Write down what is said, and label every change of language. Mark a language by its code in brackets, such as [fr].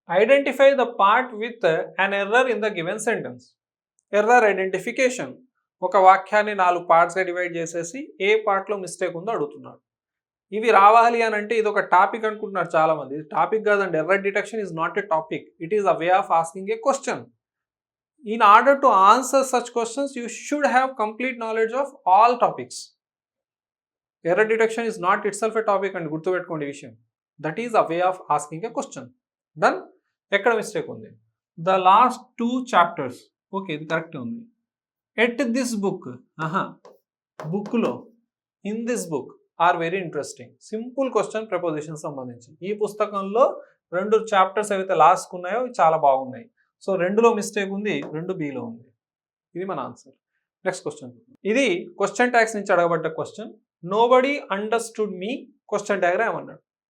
[en] Identify the part with an error in the given sentence. [te] Error identification. ఒక వాక్యాన్ని 4 పార్ట్స్గా divide చేసేసి ఏ పార్ట్లో మిస్టేక్ ఉందో అడుగుతున్నాడు. ఇవి రావాలి అని అంటే ఇది ఒక టాపిక్ అనుకుంటున్నారు చాలామంది. ఇది టాపిక్ కాదండి. [en] Error detection is not a topic, it is a way of asking a question. In order to answer such questions, you should have complete knowledge of all topics. Error detection is not itself a topic and [te] గుర్తుపెట్టుకోండి ఈ విషయం. [en] That is a way of asking a question. Done? [te] ఎక్కడ mistake ఉంది? [en] The last 2 chapters. [te] Okay, ఇది correct ఉంది. [en] At this book, బుక్లో, in this book are very interesting. [te] Simple question preposition సంబంధించి. ఈ పుస్తకంలో 2 చాప్టర్స్ ఏవైతే లాస్ట్ ఉన్నాయో చాలా బాగున్నాయి. సో 2లో మిస్టేక్ ఉంది, 2 బిలో ఉంది. ఇది మన ఆన్సర్. Next question. ఇది క్వశ్చన్ ట్యాగ్స్ నుంచి అడగబడ్డ question. [en] nobody understood me question diagram [te] అన్నాడు.